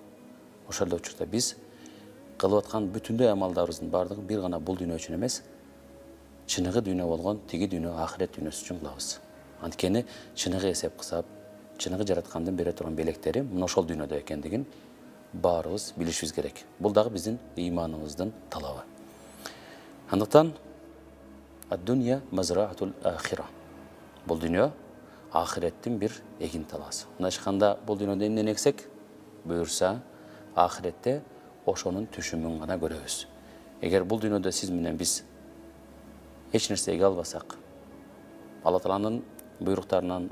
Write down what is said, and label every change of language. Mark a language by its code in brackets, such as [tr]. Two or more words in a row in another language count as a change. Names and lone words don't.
[ky] Ошол эле учурда биз кылып аткан бүтүндөй амалдарыбыздын бардыгы бир гана бул дүйнө үчүн эмес, чыныгы дүйнө болгон тиги дүйнө ахирет дүйнөсү үчүн кылабыз. Анткени чыныгы эсеп кысап, чыныгы жараткандын бере турган белектери мына ошол дүйнөдө экендигин баарыбыз билишибиз керек. Бул дагы биздин ыйманыбыздын талабы. Андыктан [ar] الدنيا مزرعة الآخرة. [ky] Бул дүйнө ахиреттин бир эгин талаасы. Мына ачканда бул дүйнөдө эмнени эксек, буюрса ахиретте ошонун түшүмүн гана көрөбүз. Эгер бул дүйнөдө сиз менен биз эч нерсе эге албасак, Алла Тааланын буйруктарынан